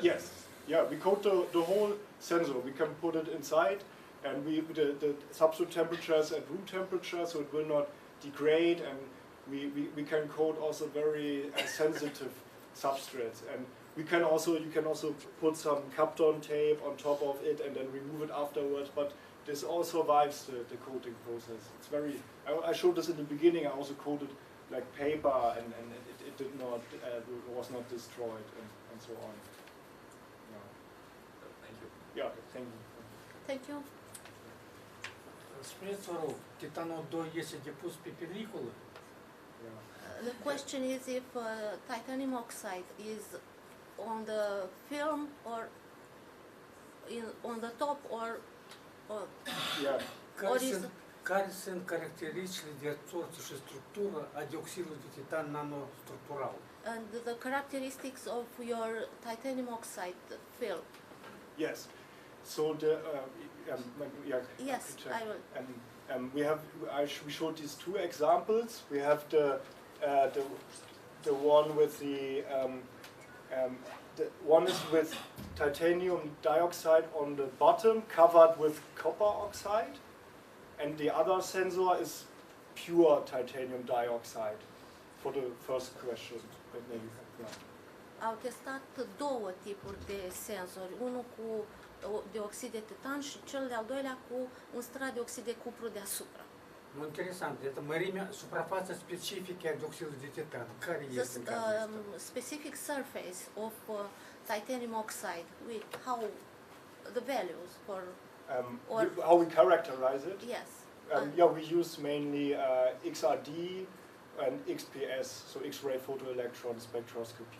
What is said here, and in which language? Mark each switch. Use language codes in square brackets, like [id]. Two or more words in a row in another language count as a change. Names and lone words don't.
[en] Yes, yeah, we coat the whole sensor. We can put it inside, and the substrate temperature is at room temperature, so it will not degrade, and we can coat also very sensitive substrates, and you can also put some Kapton tape on top of it and then remove it afterwards, but this all survives the coating process. It's very, I showed this in the beginning. I also coated like paper, and it did not, was not destroyed, and so on. Thank you. Yeah, thank you. Thank you. [ro] Spuneți, vă rog, titanul 2 este depus pe pelliculă? [en] The question is if titanium oxide is on the film or on the top or Yeah. [ro] Care sunt caracteristicile de absorție și structură a dioxidului de titan nanostructural? [en] and the characteristics of your titanium oxide film. Yes. So yes, Yes, I will. we showed these two examples. We have the one with the one is with titanium dioxide on the bottom, covered with copper oxide, and the other sensor is pure titanium dioxide. For the first question, but maybe, yeah. [ro] Au testat două tipuri de senzori, unul cu dioxid de titan și cel de-al doilea cu un strat de oxid de cupru deasupra. Interesant, это мărimea, suprafața specifică a dioxidului de titan. Care este în cazul ăsta? [en] Specific surface of titanium oxide, with how the values for How we characterize it? yes. Yeah, we use mainly XRD and XPS, so X-ray photoelectron spectroscopy.